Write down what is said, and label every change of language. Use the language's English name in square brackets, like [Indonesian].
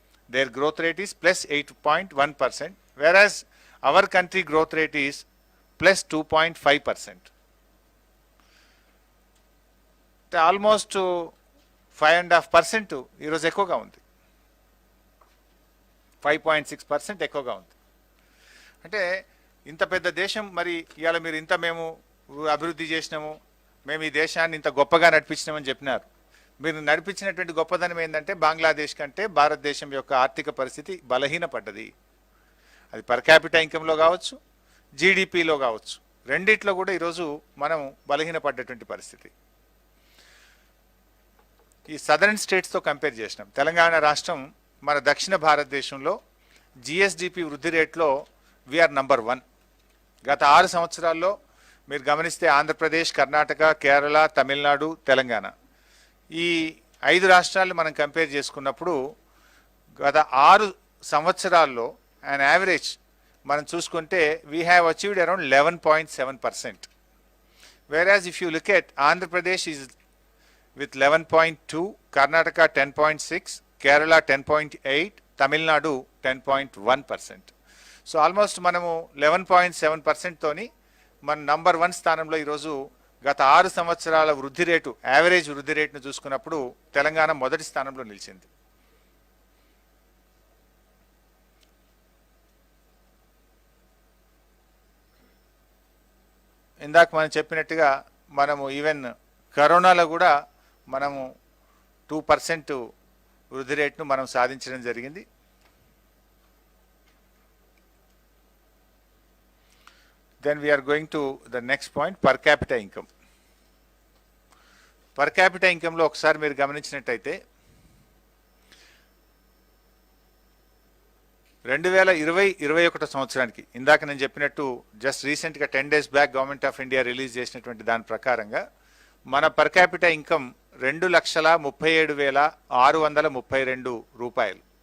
[English] their growth rate is +8.1%, whereas our country growth rate is +2.5%. [Telugu] Almost 5.5% ఈరోజు ఎక్కువగా ఉంది, 5.6% ఎక్కువగా ఉంది. అంటే ఇంత పెద్ద దేశం, మరి ఇవాళ మీరు ఇంత మేము అభివృద్ధి చేసినాము, మేము ఈ దేశాన్ని ఇంత గొప్పగా నడిపించినామని చెప్పినారు. మీరు నడిపించినటువంటి గొప్పదనం ఏంటంటే బంగ్లాదేశ్ కంటే భారతదేశం యొక్క ఆర్థిక పరిస్థితి బలహీనపడ్డది. అది పర్ క్యాపిటల్ ఇన్కంలో కావచ్చు, జీడిపిలో కావచ్చు, రెండిట్లో కూడా ఈరోజు మనం బలహీనపడ్డటువంటి పరిస్థితి. ఈ సదరన్ స్టేట్స్తో కంపేర్ చేసినాం. తెలంగాణ రాష్ట్రం మన దక్షిణ భారతదేశంలో జిఎస్డిపి వృద్ధి రేట్లో [English] We are number 1. [Telugu] గత 6 సంవత్సరాల్లో మీరు గమనిస్తే ఆంధ్రప్రదేశ్, కర్ణాటక, కేరళ, తమిళనాడు, తెలంగాణ ఈ 5 రాష్ట్రాలు మనం కంపేర్ చేసుకున్నప్పుడు గత 6 సంవత్సరాల్లో అండ్ యావరేజ్ మనం చూసుకుంటే [English] We have achieved around 11.7%. whereas if you look at Andhra Pradesh is with 11.2, Karnataka 10.6, Kerala 10.8, Tamil Nadu 10.1%. [Telugu] So almost మనము 11.7% తోని మన నంబర్ 1 స్థానంలో ఈరోజు గత 6 సంవత్సరాల వృద్ధి రేటు, యావరేజ్ వృద్ధి రేటును చూసుకున్నప్పుడు తెలంగాణ మొదటి స్థానంలో నిలిచింది. ఇందాక మనం చెప్పినట్టుగా మనము ఈవెన్ కరోనాలో కూడా మనము 2% వృద్ధి రేటును మనం సాధించడం జరిగింది. [English] Then we are going to the next point, per capita income. [Telugu] Per capita income లో ఒకసారి మీరు గమనించినట్టయితే 2020-21 సంవత్సరానికి ఇందాక నేను చెప్పినట్టు జస్ట్ రీసెంట్గా 10 days back government of India release చేసినటువంటి దాని ప్రకారంగా మన పర్ క్యాపిటా ఇన్కమ్ 2,37,632 రూపాయలు.